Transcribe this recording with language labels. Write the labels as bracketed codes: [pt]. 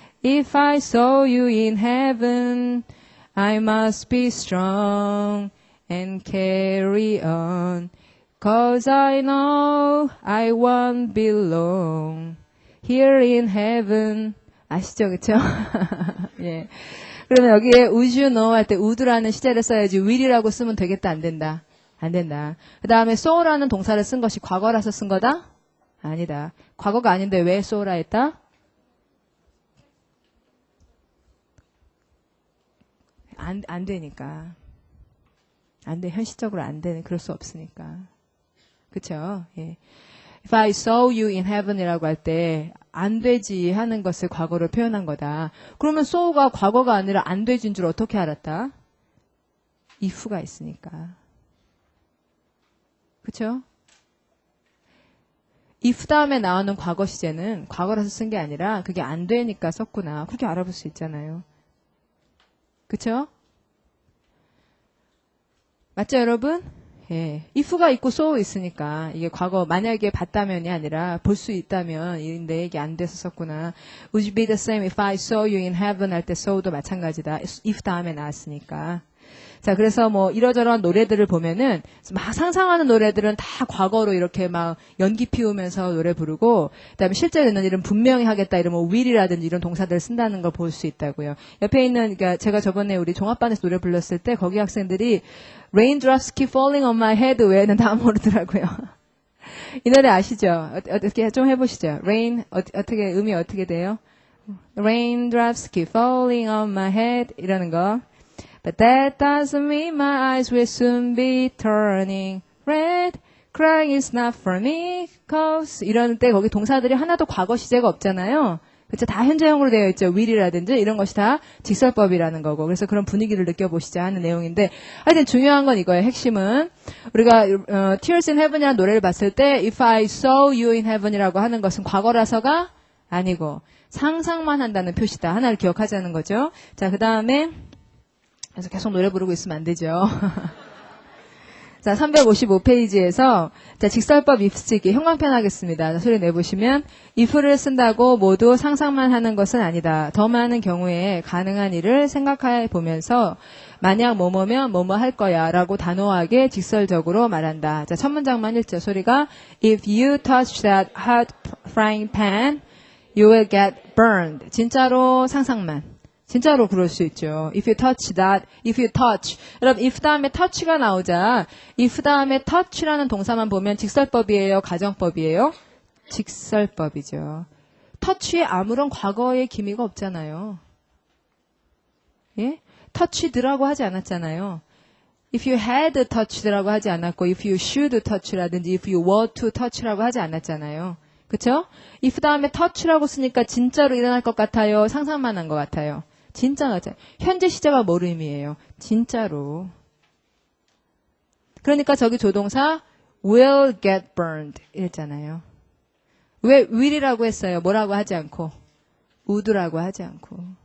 [en] If I saw you in heaven, I must be strong and carry on, 'cause I know I won't be long here in heaven. [ko] 아시죠, 그쵸? 예. 그러면 여기에 [en] would you know [ko] 할 때 would라는 시제를 써야지 will이라고 쓰면 되겠다, 안 된다? 안 된다. 그 다음에 so라는 동사를 쓴 것이 과거라서 쓴 거다? 아니다. 과거가 아닌데 왜 so라 했다? 안 되니까. 안 돼. 현실적으로 안 되는, 그럴 수 없으니까. 그쵸? 예. [en] If I saw you in heaven [ko] 이라고 할 때, 안 되지 하는 것을 과거로 표현한 거다. 그러면 so가 과거가 아니라 안 되진 줄 어떻게 알았다? if가 있으니까. 그쵸? if 다음에 나오는 과거 시제는 과거라서 쓴 게 아니라 그게 안 되니까 썼구나. 그렇게 알아볼 수 있잖아요. 그쵸? 맞죠, 여러분? 예. if가 있고 so 있으니까 이게 과거 만약에 봤다면이 아니라 볼 수 있다면 인데 이게 안 돼서 썼구나. [en] Would you be the same if I saw you in heaven [ko] 할 때 so도 마찬가지다. if 다음에 나왔으니까. 자, 그래서 뭐 이러저러한 노래들을 보면은 막 상상하는 노래들은 다 과거로 이렇게 막 연기 피우면서 노래 부르고, 그다음에 실제 되는 일은 분명히 하겠다 이러면 will이라든지 이런 동사들을 쓴다는 걸 볼 수 있다고요. 옆에 있는, 그러니까 제가 저번에 우리 종합반에서 노래 불렀을 때 거기 학생들이 [en] Raindrops keep falling on my head [ko] 외에는 다 모르더라고요. 이 노래 아시죠? 어떻게 좀 해보시죠. Rain 어떻게 음이 어떻게 돼요? [en] Raindrops keep falling on my head [ko] 이러는 거. [en] But that doesn't mean my eyes will soon be turning red. Crying is not for me, cause [ko] 이런 때 거기 동사들이 하나도 과거 시제가 없잖아요. 그쵸? 다 현재형으로 되어 있죠. will이라든지 이런 것이 다 직설법이라는 거고. 그래서 그런 분위기를 느껴보시자 하는 내용인데, 하여튼 중요한 건 이거예요. 핵심은 우리가 Tears in Heaven이라는 노래를 봤을 때 [en] If I saw you in heaven [ko] 이라고 하는 것은 과거라서가 아니고 상상만 한다는 표시다. 하나를 기억하자는 거죠. 자, 그 다음에 그래서 계속 노래 부르고 있으면 안 되죠. 자, 355페이지에서 자, 직설법 if 쓰기 형광펜 하겠습니다. 자, 소리 내보시면 if를 쓴다고 모두 상상만 하는 것은 아니다. 더 많은 경우에 가능한 일을 생각해 보면서 만약 뭐뭐면 뭐뭐 할 거야 라고 단호하게 직설적으로 말한다. 자, 첫 문장만 읽죠. 소리가 [en] If you touch that hot frying pan, you will get burned. [ko] 진짜로 상상만. 진짜로 그럴 수 있죠. [en] If you touch that, if you touch. [ko] 여러분, if 다음에 touch가 나오자, if 다음에 touch라는 동사만 보면 직설법이에요? 가정법이에요? 직설법이죠. touch에 아무런 과거의 기미가 없잖아요. 예? touched라고 하지 않았잖아요. [en] If you had touched라고 [ko] 하지 않았고, [en] if you should touch라든지, if you were to touch라고 [ko] 하지 않았잖아요. 그쵸? if 다음에 touch라고 쓰니까 진짜로 일어날 것 같아요? 상상만 한 것 같아요? 진짜 맞아요. 현재 시제가 뭘 의미해요? 진짜로. 그러니까 저기 조동사 [en] will get burned [ko] 이랬잖아요. 왜 will이라고 했어요? 뭐라고 하지 않고 would라고 하지 않고.